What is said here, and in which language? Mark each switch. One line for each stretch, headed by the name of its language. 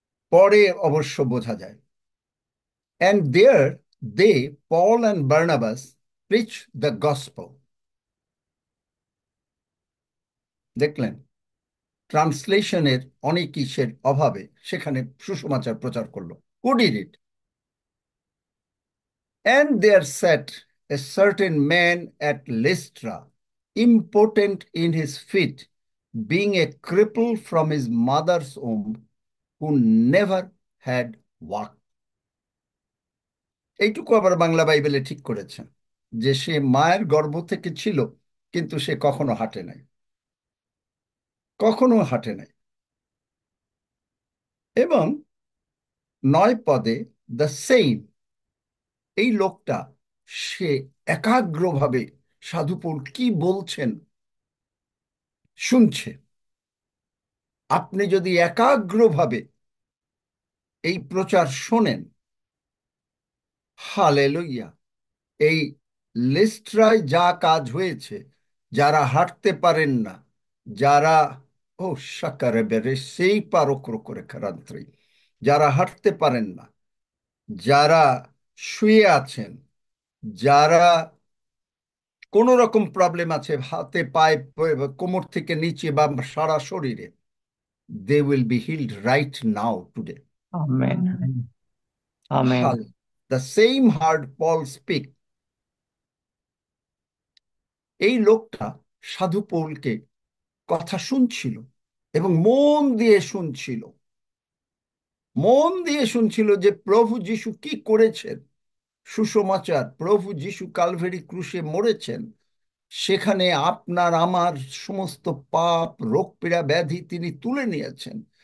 Bangla: পরে অবশ্য বোঝা যায়।
English: And there they, Paul and Barnabas, preach the gospel.
Bangla: দেখলেন, ট্রান্সলেশনের অনেক ইসের অভাবে সেখানে সুসমাচার প্রচার করলো।
English: Who did it? And there sat a certain man at Lystra, impotent in his feet, being a cripple from his mother's womb, who never had walked.
Bangla: এইটুকু আবার বাংলা বাইবেলে ঠিক করেছেন যে সে মায়ের গর্ভ থেকে ছিল, কিন্তু সে কখনো হাঁটে নাই, কখনো হাঁটে নাই। এবং 9 পদে দ্য সেইম, এই লোকটা, সে একাগ্রভাবে সাধুপৌল কি বলছেন শুনছে। আপনি যদি একাগ্রভাবে এই প্রচার শোনেন, হালেলুইয়া, এই লিস্ট্রায় যা কাজ হয়েছে, যারা হাঁটতে পারেন না, যারা ও সাকারে বেরে সেই পারক্র করে খারান্ত্রী, যারা হাঁটতে পারেন না, যারা শুয়ে আছেন, যারা কোনো রকম প্রবলেম আছে হাতে পায়ে, কোমর থেকে নিচে বা সারা শরীরে,
English: they will be healed right now today.
Bangla: Amen. Amen.
English: The same heard Paul speak.
Bangla: এই লোকটা সাধু পৌলকে কথা শুনছিল এবং মন দিয়ে শুনছিল, মন দিয়ে শুনছিল যে প্রভু যিশু কি করেছেন। সুসমাচার, প্রভু যিশু কালভেরি ক্রুশে মরেছেন, সেখানে আপনার আমার সমস্ত পাপ, রোগ পীড়া, ব্যাধি তিনি তুলে নিয়েছেন।